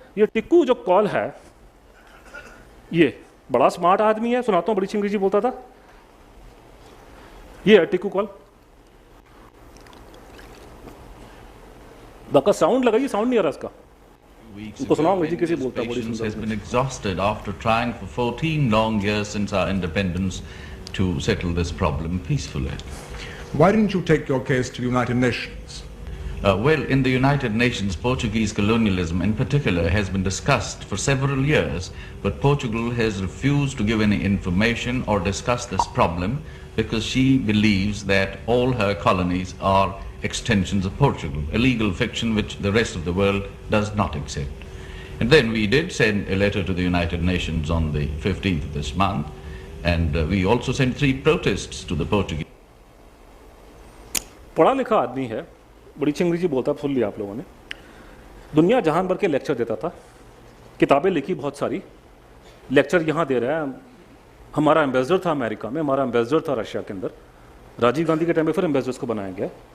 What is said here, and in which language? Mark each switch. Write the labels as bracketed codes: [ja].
[hi] ये टिक्कू जो कॉल है, ये बड़ा स्मार्ट आदमी है, सुनाता हूं, बड़ी अंग्रेजी बोलता था। ये है टिक्कू कॉल, बाका साउंड लगाइए, साउंड नहीं आ रहा इसका। उनको सुनाओ अंग्रेजी कैसे बोलता है, बड़ी सुंदर। [en] has been exhausted after trying for 14 long years since our independence to settle this problem peacefully. Why didn't you take your case to the United Nations? Well, in the United Nations, Portuguese colonialism in particular has been discussed for several years, but Portugal has refused to give any information or discuss this problem because she believes that all her colonies are extensions of Portugal, a legal fiction which the rest of the world does not accept. And then we did send a letter to the United Nations on the 15th of this month, and we also sent 3 protests to the Portuguese. [hi] पढ़ा लिखा आदमी है, बड़ी अच्छी अंग्रेजी बोलता, सुन लिया आप लोगों ने। दुनिया जहान भर के लेक्चर देता था, किताबें लिखी बहुत सारी, लेक्चर यहाँ दे रहा है। हमारा एम्बेसडर था अमेरिका में, हमारा एम्बेसडर था रशिया के अंदर, राजीव गांधी के टाइम में फिर एम्बेसडर्स को बनाया गया।